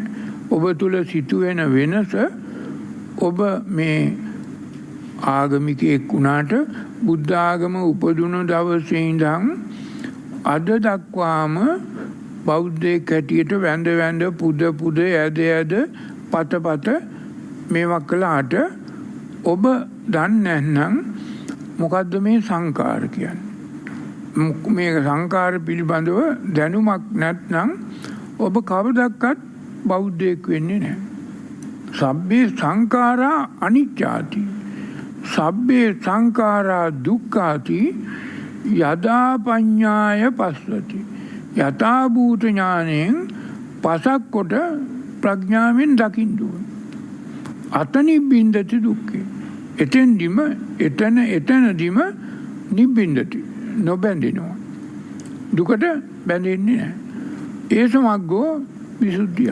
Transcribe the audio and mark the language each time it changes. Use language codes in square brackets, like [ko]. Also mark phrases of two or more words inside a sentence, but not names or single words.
[si] ඔබ තුල සිදුවෙන වෙනස ඔබ මේ ආගමිකයෙක් වුණාට බුද්ධ ආගම උපදුණු දවසේ ඉඳන් අද දක්වාම බෞද්ධයෙක් හැටියට වැඳ පුද ඇද පත මේවා කළාට ඔබ දන්නේ නැත්නම් මොකද්ද මේ සංකාර කියන්නේ? මේ සංකාර පිළිබඳව දැනුමක් නැත්නම් ඔබ කවදාවත් බෞද්ධයෙක් වෙන්නේ නැහැ. [pi] සබ්බේ සංඛාරා අනිච්චාති, සබ්බේ සංඛාරා දුක්ඛාති, යදා පඤ්ඤාය පස්සති. [si] යථා භූත ඥාණයෙන් පසක් කොට ප්‍රඥාවෙන් දකින්න ඕන. [pi] අතනිබ්බින්දති දුක්ඛේ. [si] එතනදිම නිබ්බින්දති, නොබැඳෙනවා. දුකට බැඳෙන්නේ නැහැ. ඒ සමග්ගෝ විසුද්ධිය.